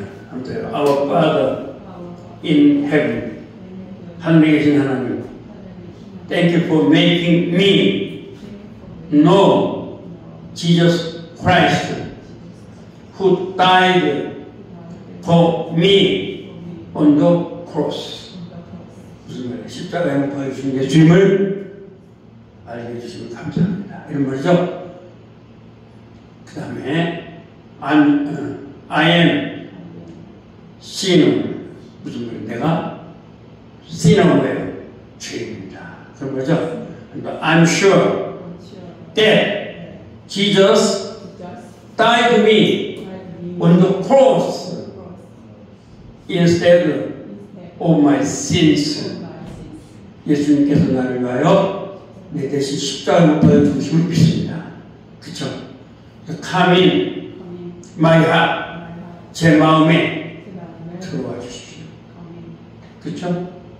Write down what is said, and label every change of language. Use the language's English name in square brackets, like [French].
[Korean] 아무튼 [English] Our Father in Heaven, [Korean] 하늘에 계신 하나님, [English] Thank you for making me know Jesus Christ, who died for me on the cross. [Korean] 무슨 말이에요? 십자가에 못 박히신 예수님을 알게 해주시면 감사합니다. 이런 말이죠. 그 다음에 [English] I am sinner. [Korean] 무슨 말이에요? 내가 sinner인 거예요. 죄인입니다. 그런 거죠. [English] I'm sure that Jesus died me on the cross instead of my sins. [Korean] 예수님께서 나를 위하여 내 대신 십자가에 못 박혀 죽으심을 믿습니다. 그쵸? [English] Come in my heart. [Korean] 제 마음에 들어와 주십시오. 그쵸?